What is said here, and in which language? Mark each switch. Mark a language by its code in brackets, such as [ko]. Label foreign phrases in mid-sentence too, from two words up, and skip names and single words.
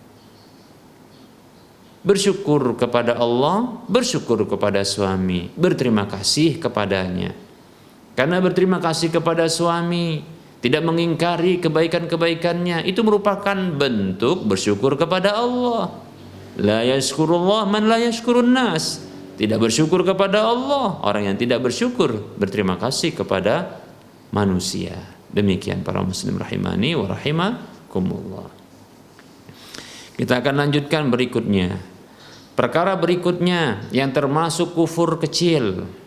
[id] Bersyukur kepada Allah, bersyukur kepada suami, berterima kasih kepadanya. Karena berterima kasih kepada suami, tidak mengingkari kebaikan-kebaikannya, itu merupakan bentuk bersyukur kepada Allah. [ar] لا يشكر الله من لا يشكرون الناس. [id] Tidak bersyukur kepada Allah orang yang tidak bersyukur berterima kasih kepada manusia. Demikian para muslim [ar] رحمني ورحمكم الله. [id] Kita akan lanjutkan berikutnya. Perkara berikutnya yang termasuk kufur kecil.